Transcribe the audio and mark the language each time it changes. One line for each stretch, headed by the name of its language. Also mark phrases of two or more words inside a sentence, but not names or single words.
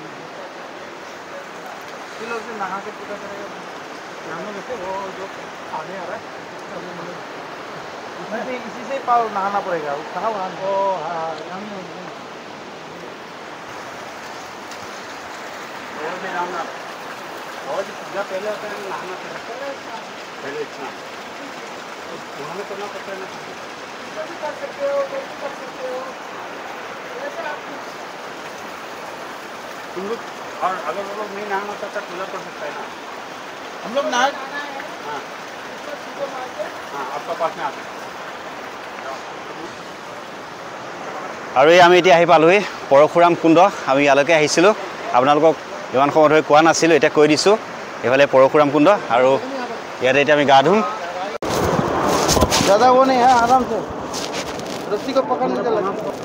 Hindi: इसी से पाव नहाना पड़ेगा वो कहाँ वहाँ और पूजा पहले होता है नहाना पहले अच्छा वहाँ में करना पड़ता है ना कर सकते हो तुम लोग और अगर वो लोग नहीं नहाना चाहता पूजा कर सकता है ना हम लोग नहा हाँ हाँ आपका पास में आते
Assamese: আৰু এই আমি এতিয়া আহি পালোহি পৰশুৰাম কুণ্ড আমি ইয়ালৈকে আহিছিলোঁ আপোনালোকক ইমান সময় ধৰি কোৱা নাছিলোঁ এতিয়া কৈ দিছোঁ এইফালে পৰশুৰাম কুণ্ড আৰু ইয়াতে এতিয়া আমি গা ধুম
Hindi: ज़्यादा वो नहीं है आराम से रस्सी को पकड़ने के लगा